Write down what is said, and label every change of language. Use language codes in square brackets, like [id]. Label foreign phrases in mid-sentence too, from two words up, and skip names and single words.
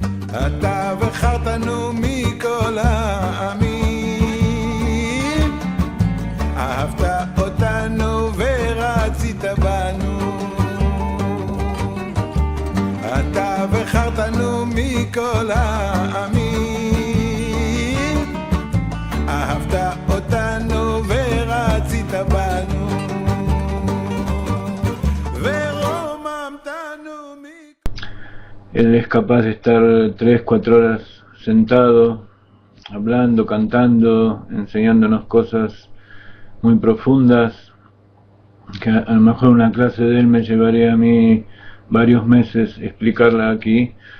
[he] אתה בחרתנו מכל העמים, אהבת אותנו ורצית בנו, אתה בחרתנו מכל העמים, אהבת אותנו ורצית בנו, ורוממתנו. [es] Él es capaz de estar 3-4 horas sentado, hablando, cantando, enseñándonos cosas muy profundas, que a lo mejor una clase de él me llevaría a mí varios meses explicarla aquí.